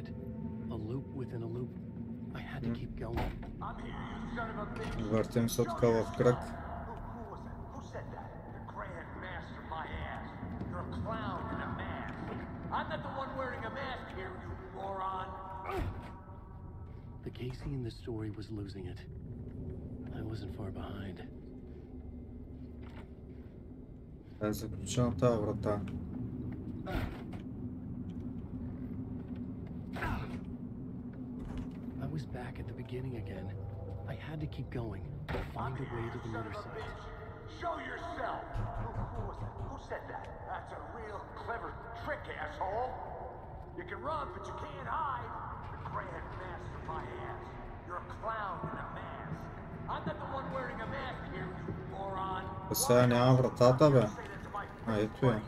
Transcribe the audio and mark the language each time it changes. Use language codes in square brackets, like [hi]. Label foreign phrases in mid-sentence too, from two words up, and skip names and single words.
[en] A loop within a loop. I had to keep going. I'm here, you son of a bitch. [bg] Въртим се тук в кръг. [en] Who was that? Who said that? The Grand Master my ass. You're a clown in a mask. I'm not the one wearing a mask here, you moron. The Casey in the story was losing it. I wasn't far behind. [bg] Е заключена тази врата. [en] I was back at the beginning again. I had to keep going. Find a way to the Son of a motorcycle. bitch. Show yourself. Who was that? Who said that? That's a real clever trick, asshole. You can run, but you can't hide. The Grand Master my ass. You're a clown in a mask. I'm not the one wearing a mask here, you moron. [bg] А сега няма вратата, бе. [en] Say that to my [bg] А, [en] face, [bg] ето я. [en] buddy.